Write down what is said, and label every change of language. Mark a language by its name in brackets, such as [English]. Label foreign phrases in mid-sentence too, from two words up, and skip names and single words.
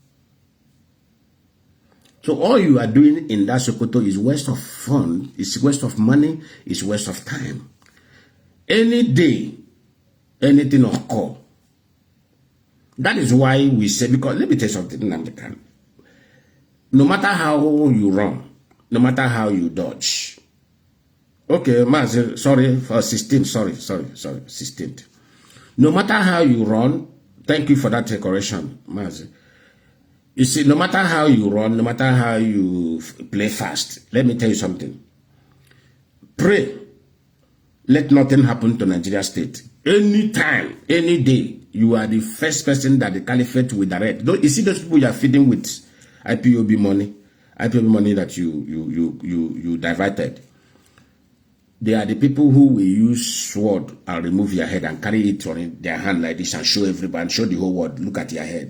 [English] So all you are doing in that Sokoto is waste of fun, it's waste of money, it's waste of time. Any day, anything occur. That is why we say, because let me tell you something, Nnamdi Kanu. No matter how you run, no matter how you dodge. Okay, Mazi, sorry for 16th, sorry, 16th. No matter how you run, thank you for that correction, Mazi. You see, no matter how you run, no matter how you play fast, let me tell you something. Pray. Let nothing happen to Nigeria state. Anytime, any day, you are the first person that the caliphate will direct. You see those people you are feeding with IPOB money that you diverted. They are the people who will use sword and remove your head and carry it on their hand like this and show everybody, show the whole world, look at your head.